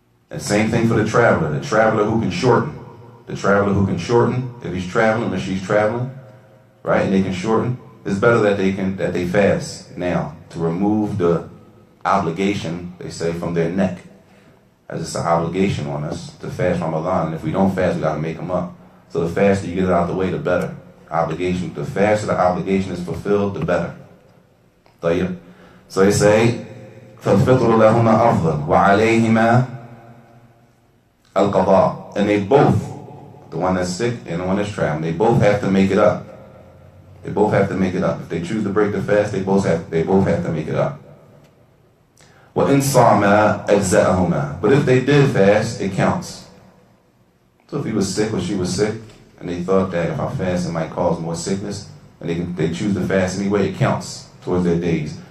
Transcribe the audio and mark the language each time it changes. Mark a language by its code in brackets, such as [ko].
[en] And same thing for the traveler who can shorten. The traveler who can shorten, if he's traveling or she's traveling, right, and they can shorten, it's better that they fast now to remove the obligation, they say, from their neck. As it's an obligation on us to fast Ramadan. And if we don't fast, we got to make them up. So the faster you get it out the way, the better. Obligation. The faster the obligation is fulfilled, the better. [ar] طيب. [en] So they say, [ar] فَالْفِطْرُ لَهُمَا أَفْضَلُ وَعَلَيْهِمَا الْقَضَاءُ. [en] And they both, the one that's sick and the one that's traveling, they both have to make it up. They both have to make it up. If they choose to break the fast, they both have to make it up. [ar] وَإِنْ صَامَا أَجْزَأَهُمَا. [en] But if they did fast, it counts. So if he was sick or she was sick, and they thought that if I fast it might cause more sickness, and they choose to fast anyway, it counts towards their days.